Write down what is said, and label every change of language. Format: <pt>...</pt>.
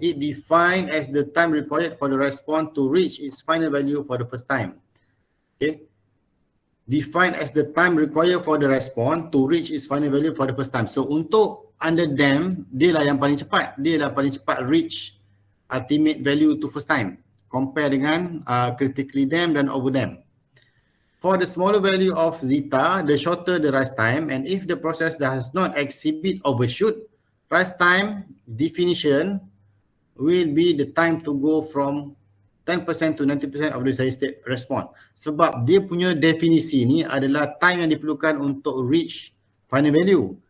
<en>It defined as the time required for the response to reach its final value for the first time. Okay. Defined as the time required for the response to reach its final value for the first time.</en> <ms>So untuk underdamped, dia lah yang paling cepat. Dia lah paling cepat</ms> <en>reach ultimate value to first time.</en> <ms>Compare dengan critically damped dan overdamped.</ms> <en>For the smaller value of zeta, the shorter the rise time, and if the process does not exhibit overshoot, rise time definition will be the time to go from 10% to 90% of the steady state response.</en> <ms>Sebab dia punya definisi ni adalah time yang diperlukan untuk reach final value.</ms>